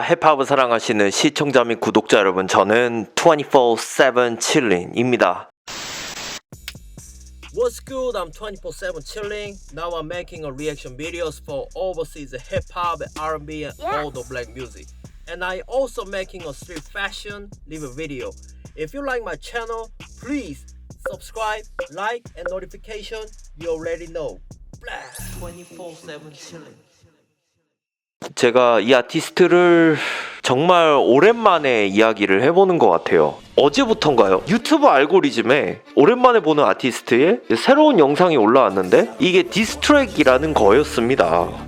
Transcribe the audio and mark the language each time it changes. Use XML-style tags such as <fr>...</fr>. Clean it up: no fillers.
<ko>힙합을 사랑하시는 시청자 및 구독자 여러분, 저는 24/7 chilling입니다.</ko> <en>What's good? I'm 24/7 chilling. Now I'm making a reaction videos for overseas hip hop, R&B, and all the black music. And I also making a street fashion review video. If you like my channel, please subscribe, like, and notification. You already know. 24/7 chilling.</en> <ko>제가 이 아티스트를 정말 오랜만에 이야기를 해보는 것 같아요. 어제부턴가요? 유튜브 알고리즘에 오랜만에 보는 아티스트의 새로운 영상이 올라왔는데 이게 디스트랙이라는 거였습니다.</ko>